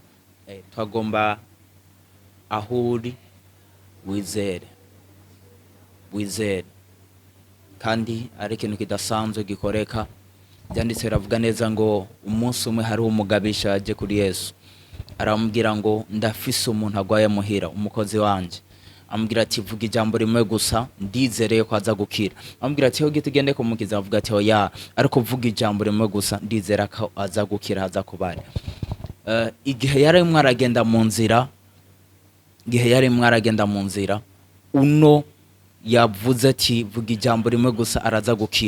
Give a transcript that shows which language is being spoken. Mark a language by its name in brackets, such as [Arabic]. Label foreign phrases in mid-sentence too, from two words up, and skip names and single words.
[Rundi] Twagomba ahuri wizere kandi ari ikintu kidasanzwe gikoreka. Byanditse biravuga neza ngo umunsi umwe hari umugabisha aje kuri Yesu, aramubwira ngo ndafise umuntu agwaye muhira, umukozi wanje. Amubwira ati vuga ijambo rimwe gusa ndizereye ko aza gukira. Amubwira ati ho gitugende kumukiza, avuga ati oya, ariko vuga ijambo rimwe gusa ndizera ko aza gukira, aza kubara. Igihe yari mwaragenda mu nzira, uno yavuze ati vuga ijambo rimwe gusa araza gukira.